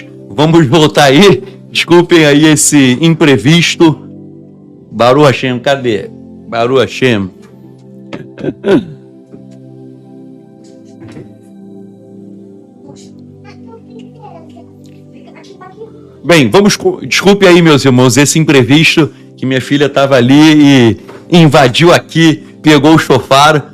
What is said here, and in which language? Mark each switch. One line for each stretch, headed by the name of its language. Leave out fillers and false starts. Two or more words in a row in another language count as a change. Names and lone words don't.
Portuguese: Vamos voltar aí. Desculpem aí esse imprevisto.
Hebrew: ברוך השם, cadê? ברוך השם.
Portuguese: Bem, desculpe aí, meus irmãos, esse imprevisto que minha filha estava ali e invadiu aqui, pegou o shofar.